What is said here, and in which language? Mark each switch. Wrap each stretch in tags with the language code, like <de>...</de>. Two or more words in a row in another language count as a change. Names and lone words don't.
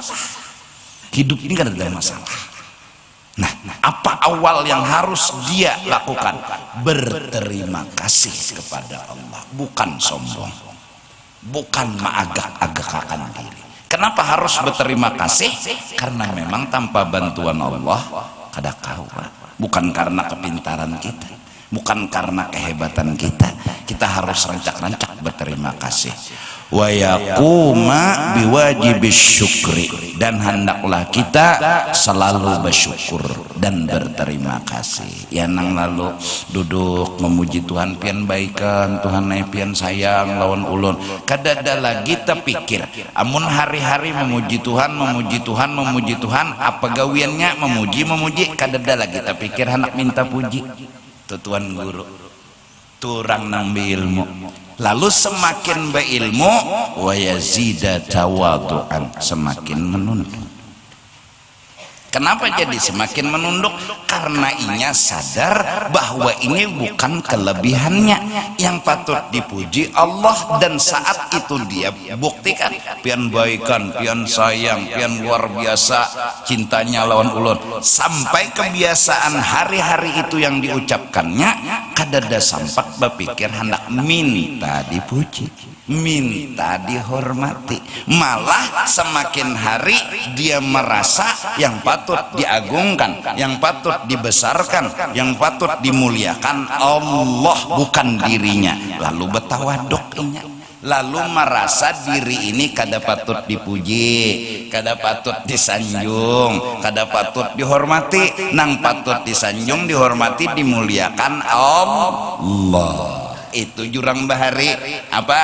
<id>Hidup ini kan ada masalah. Nah, apa awal yang harus dia lakukan? Berterima kasih kepada Allah, bukan sombong, bukan mengagak-agakkan diri. Kenapa harus berterima kasih? Karena memang tanpa bantuan Allah</id> <bjn>kada kawa.</bjn> <id>Bukan karena kepintaran kita, bukan karena kehebatan kita. Kita harus rancak-rancak berterima kasih.</id> <ar>ويقوم بواجب الشكر,</ar> <id>dan hendaklah kita selalu bersyukur dan berterima kasih.</id> <bjn>Ya nang lalu duduk memuji Tuhan pian baikan, Tuhan pian sayang lawan ulun. Kadada lagi terpikir amun hari-hari memuji Tuhan, memuji Tuhan, memuji Tuhan, apa gawiannya memuji, kadada lagi terpikir hendak minta puji. Tuan guru turang nang beilmu, lalu semakin berilmu</bjn> <ar>ويزداد تواضعا,</ar> <id>semakin menunduk. Kenapa jadi semakin menunduk? Karena inya sadar bahwa ini bukan kelebihannya yang patut dipuji Allah, dan saat itu dia buktikan</id> <bjn>pian baikan, pian sayang, pian luar biasa cintanya lawan ulun,</bjn> <id>sampai kebiasaan hari-hari itu yang diucapkannya</id> <bjn>kadada sampak</bjn> <id>berpikir hendak minta dipuji, minta dihormati. Malah semakin hari dia merasa yang patut diagungkan, yang patut dibesarkan, yang patut dimuliakan Allah, bukan dirinya.</id> <bjn>Lalu betawaduknya,</bjn> <id>lalu merasa diri ini</id> <bjn>kada patut</bjn> <id>dipuji,</id> <bjn>kada patut</bjn> <id>disanjung,</id> <bjn>kada patut</bjn> <id>dihormati. Nang patut disanjung, dihormati, dimuliakan Allah.</id> <bjn>Itu jurang bahari apa?</bjn>